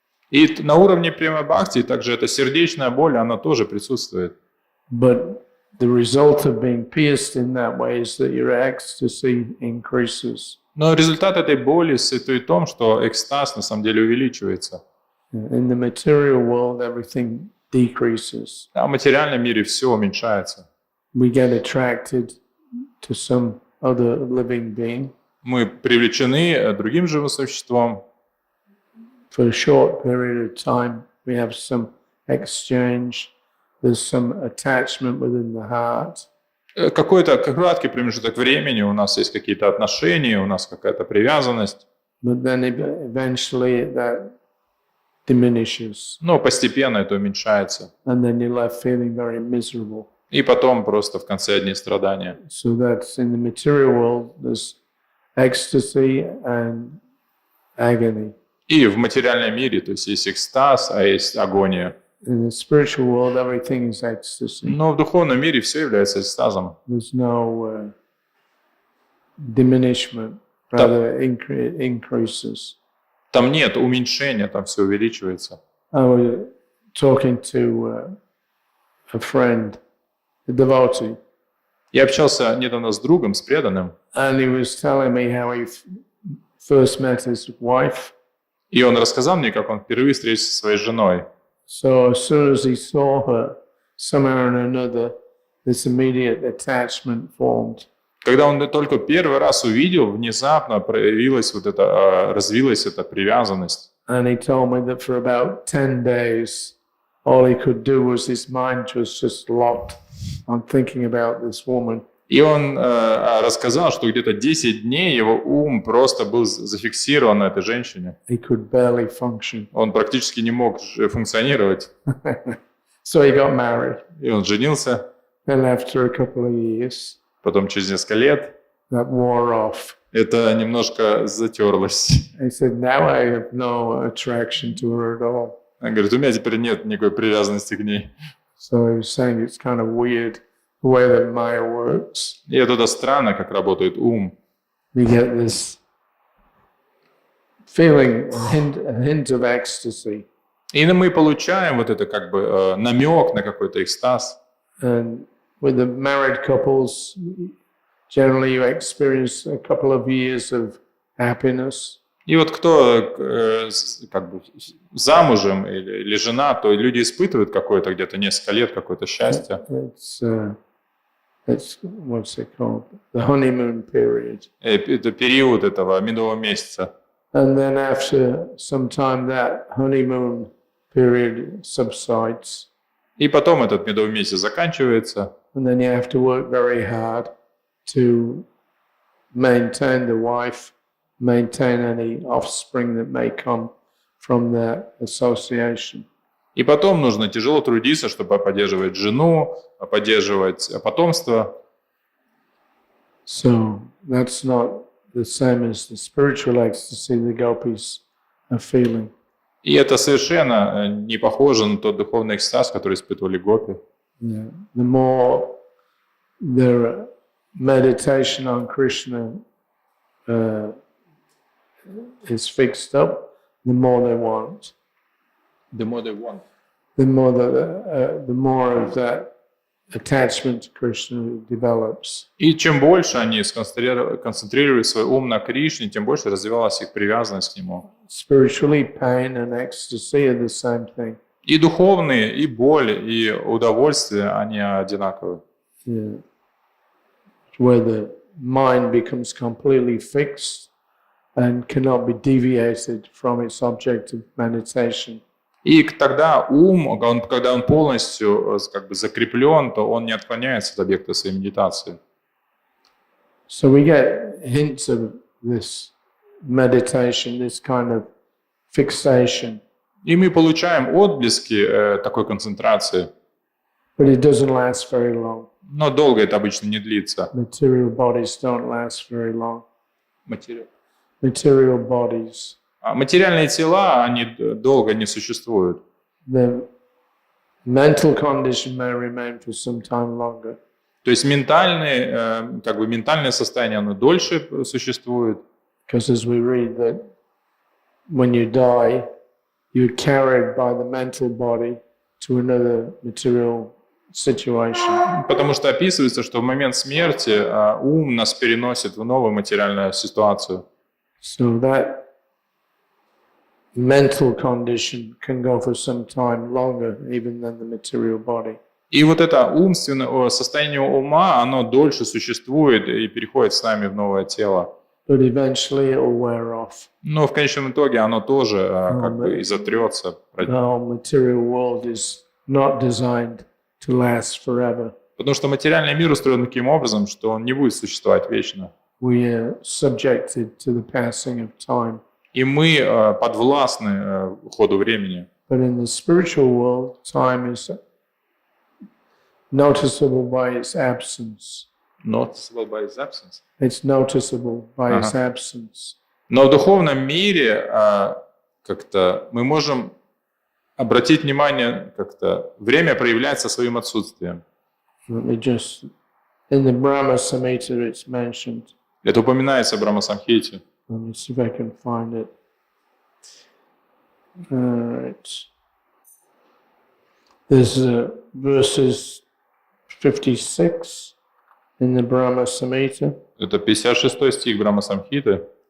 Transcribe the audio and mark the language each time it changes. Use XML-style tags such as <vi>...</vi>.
<ru>И на уровне према бхакти также эта сердечная боль, она тоже присутствует.</ru> <en>But the result of being pierced in that way is that your ecstasy increases.</en> <ru>Но результат этой боли состоит в том, что экстаз на самом деле увеличивается.</ru> <en>In the material world, everything decreases.</en> <ru>А в материальном мире все уменьшается.</ru> <en>We get attracted to some other living being.</en> <ru>Мы привлечены другим живым существом.</ru> <en>For a short period of time, we have some exchange. There's some attachment within the heart.</en> <ru>Какой-то краткий промежуток времени, у нас есть какие-то отношения, у нас какая-то привязанность.</ru> <en>But then eventually that diminishes.</en> <ru>Но постепенно это уменьшается.</ru> <en>And then you're left feeling very miserable.</en> <ru>И потом просто в конце одни страдания.</ru> <en>So that's in the material world, there's ecstasy and agony.</en> <ru>И в материальном мире, то есть экстаз, а есть агония.</ru> <en>In the spiritual world, everything is ecstasy.</en> <ru>Но в духовном мире все является экстазом.</ru> <en>There's no diminishment, rather increases.</en> <ru>Там нет уменьшения, там все увеличивается.</ru> <en>I was talking to a friend, a devotee,</en> <ru>Я общался недавно с другом, с преданным,</ru> <en>and he was telling me how he first met his wife.</en> <ru>и он рассказал мне, как он впервые встретился со своей женой.</ru> <en>So as soon as he saw her, somehow or another, this immediate attachment formed.</en> <ru>Когда он только первый раз увидел, внезапно проявилась вот эта, развилась эта привязанность.</ru> <en>And he told me that for about 10 days, all he could do was his mind was just locked on thinking about this woman.</en> <ru>И он рассказал, что где-то 10 дней его ум просто был зафиксирован на этой женщине.</ru> <en>He could barely function.</en> <ru>Он практически не мог функционировать.</ru> <en>So he got married.</en> <ru>И он женился.</ru> <en>And after a couple of years,</en> <ru>Потом через несколько лет</ru> <en>that wore off.</en> <ru>это немножко затерлось.</ru> <en>He said, now I have no attraction to her at all.</en> <ru>Он говорит, у меня теперь нет никакой привязанности к ней.</ru> <en>So he was saying it's kind of weird the way that Maya works.</en> <ru>И это странно, как работает ум.</ru> <en>We get this feeling, a hint of ecstasy.</en> <ru>И мы получаем вот это как бы намек на какой-то экстаз.</ru> <en>And with the married couples, generally you experience a couple of years of happiness.</en> <ru>И вот кто как бы замужем или жена, то люди испытывают какое-то где-то несколько лет какое-то счастье.</ru> <en>It's what's it called? The honeymoon period.</en> <ru>Это период этого медового месяца.</ru> <en>And then after some time that honeymoon period subsides.</en> <ru>И потом этот медовый месяц заканчивается.</ru> <en>And then you have to work very hard to maintain the wife, maintain any offspring that may come from that association.</en> <ru>И потом нужно тяжело трудиться, чтобы поддерживать жену, поддерживать потомство.</ru> <en>So that's not the same as the spiritual ecstasy the gopis are feeling.</en> <ru>И это совершенно не похоже на тот духовный экстаз, который испытывали гопи. Yeah.</ru> <en>The more their meditation on Krishna is fixed up, the more they want. The more they want. The more of that attachment to Krishna develops.</en> <ru>И чем больше они концентрировали свой ум на Кришне, тем больше развивалась их привязанность к нему.</ru> <en>Spiritually, pain and ecstasy are the same thing.</en> <ru>И духовные, и боль, и удовольствие, они одинаковые. Yeah.</ru> <en>Where the mind becomes completely fixed and cannot be deviated from its object of meditation.</en> <ru>И тогда ум, когда он полностью как бы закреплен, то он не отклоняется от объекта своей медитации.</ru> <en>So we get hints of this meditation, this kind of fixation.</en> <ru>И мы получаем отблески такой концентрации.</ru> <en>But it doesn't last very long.</en> <ru>Но долго это обычно не длится.</ru> <en>Material bodies don't last very long.</en> <ru>Материал.</ru> <en>Material bodies.</en> <ru>Материальные тела, они долго не существуют.</ru> <en>The mental condition may remain for some time longer.</en> <ru>То есть ментальное состояние, оно дольше существует.</ru> <en>Because as we read that when you die, you're carried by the mental body to another material situation.</en> <ru>Потому что описывается, что в момент смерти ум нас переносит в новую материальную ситуацию.</ru> <en>So that mental condition can go for some time longer even than the material body.</en> <ru>И вот это умственное состояние ума, оно дольше существует и переходит с нами в новое тело.</ru> <en>but eventually it will wear off.</en> <ru>Но в конечном итоге оно тоже как бы и затрется.</ru> <en>The whole material world is not designed to last forever.</en> <ru>Потому что материальный мир устроен таким образом, что он не будет существовать вечно.</ru> <en>We are subjected to the passing of time.</en> <ru>И мы подвластны ходу времени.</ru> <en>But in the spiritual world, time is noticeable by its absence. Noticeable by its absence. It's noticeable by its absence.</en> <ru>Но в духовном мире как-то мы можем обратить внимание, как-то время проявляется своим отсутствием.</ru> <en>Let me just, in the Brahma Samhita it's mentioned.</en> <ru>Это упоминается в Брахма-самхите.</ru> <en>Let me see if I can find it. All right. There's verses 56 in the Brahma Samhita.</en> <ru>Это 56 стих Брахма-самхиты.</ru>